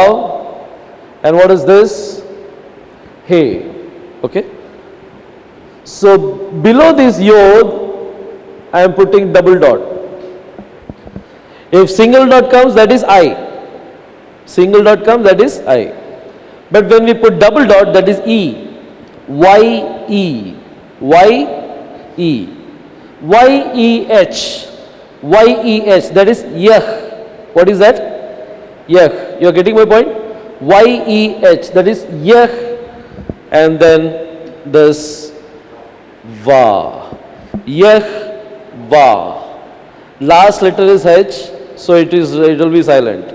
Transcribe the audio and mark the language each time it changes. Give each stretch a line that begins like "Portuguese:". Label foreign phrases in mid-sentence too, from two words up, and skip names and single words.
English: And what is this? Hey. Okay. So below this yod, I am putting double dot. If single dot comes, that is I. Single dot comes, that is I. But when we put double dot, that is E. Y E. Y E. Y E H. Y E H. That is Yah. What is that? Yah. You are getting my point? Y E H. That is Yah. And then this va. Yah va. Last letter is H, so it will be silent.